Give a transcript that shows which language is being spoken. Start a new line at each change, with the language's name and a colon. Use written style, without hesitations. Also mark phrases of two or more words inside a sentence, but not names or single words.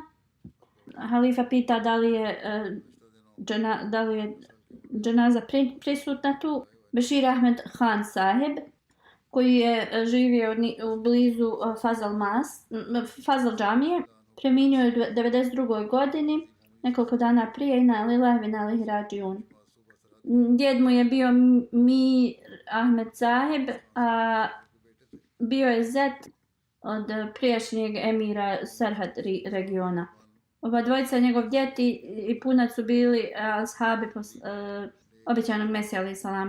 Bosnian: Halifa pita da li je dženaza prisutna tu. Bešir Ahmed Khan sahib, koji je živio blizu Fazl džamije, preminio je u 92. godini, nekoliko dana prije,
Arabic: إنا لله وإنا إليه راجعون.
Bosnian: Djed mu je bio Mir Ahmed sahib, a bio je zet od prijašnjeg emira Serhad regiona. Oba dvojica, njegov djed i punac su bili ashabi obećanog Mesija
Arabic: عليه السلام.